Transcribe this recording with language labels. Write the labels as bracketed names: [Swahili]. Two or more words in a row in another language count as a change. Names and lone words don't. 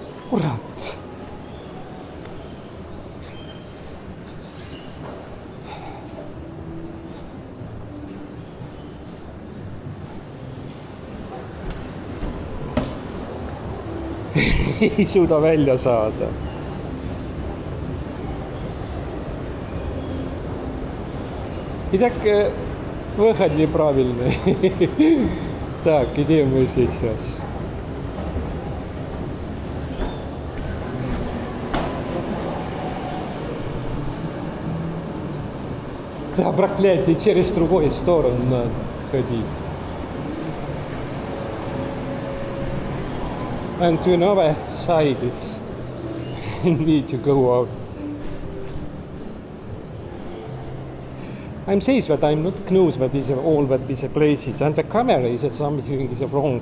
[Estonian] kurat. Ei suuda välja saada. [Russian] И так выход неправильный. Так, где мы сейчас? Да, проклятие, через другую сторону надо ходить. [English] And to another side, it's need to go out. I'm says that I'm not knows what is all that these places, and the camera is that something is wrong.